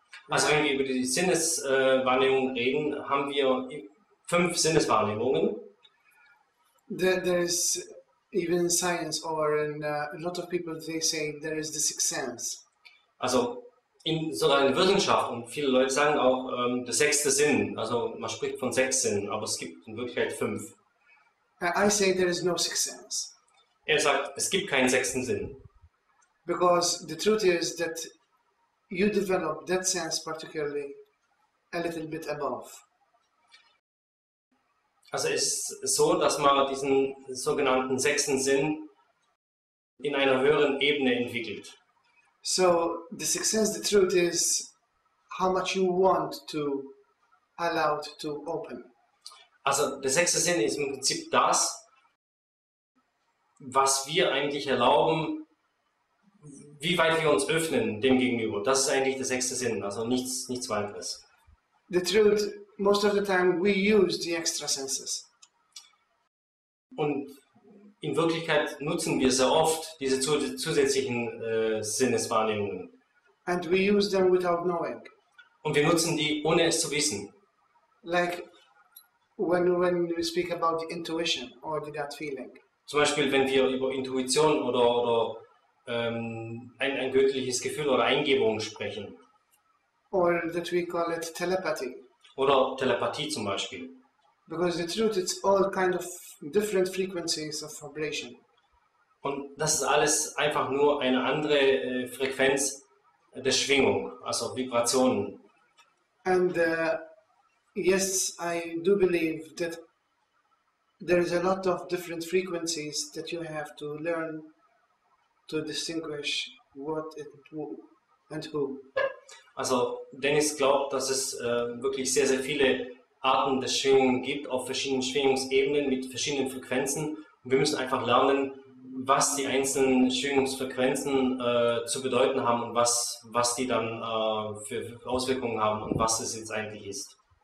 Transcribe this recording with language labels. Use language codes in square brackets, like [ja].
[de] Also wenn wir über die Sinneswahrnehmung reden, haben wir 5 Sinneswahrnehmungen. [en] There is, even in science or in a lot of people, they say there is the 6th sense. [de] Also in sogar in der Wissenschaft und viele Leute sagen auch der 6. Sinn. Also man spricht von 6 Sinnen, aber es gibt in Wirklichkeit 5. [en] I say there is no 6th sense. [de] Er sagt, es gibt keinen 6. Sinn. [en] Because the truth is that you develop that sense particularly a little bit above. [de] Also es ist so, dass man diesen sogenannten sechsten Sinn in einer höheren Ebene entwickelt. [en] So the success, the truth is how much you want to allow it to open. [de] Also der sechste Sinn ist im Prinzip das, was wir eigentlich erlauben, wie weit wir uns öffnen dem Gegenüber. Das ist eigentlich der sechste Sinn, also nichts weiteres. [en] The truth, most of the time we use the extra senses. [de] Und in Wirklichkeit nutzen wir sehr oft diese zusätzlichen Sinneswahrnehmungen. [en] And we use them without knowing. [de] Und wir nutzen die, ohne es zu wissen. [en] Like when we speak about the intuition or the gut feeling. [de] Zum Beispiel, wenn wir über Intuition oder ein göttliches Gefühl oder Eingebung sprechen. [en] Or that we call it telepathy. [de] Oder Telepathie zum Beispiel. [en] Because the truth, it's all kind of different frequencies of vibration. [de] Und das ist alles einfach nur eine andere Frequenz der Schwingung, also Vibrationen. [en] And yes, I do believe that there is a lot of different frequencies that you have to learn to distinguish what and who. [de] Also Dennis glaubt, dass es wirklich sehr, sehr viele Arten der Schwingungen gibt, auf verschiedenen Schwingungsebenen mit verschiedenen Frequenzen. Und wir müssen einfach lernen, was die einzelnen Schwingungsfrequenzen zu bedeuten haben und was die dann für Auswirkungen haben und was es jetzt eigentlich ist.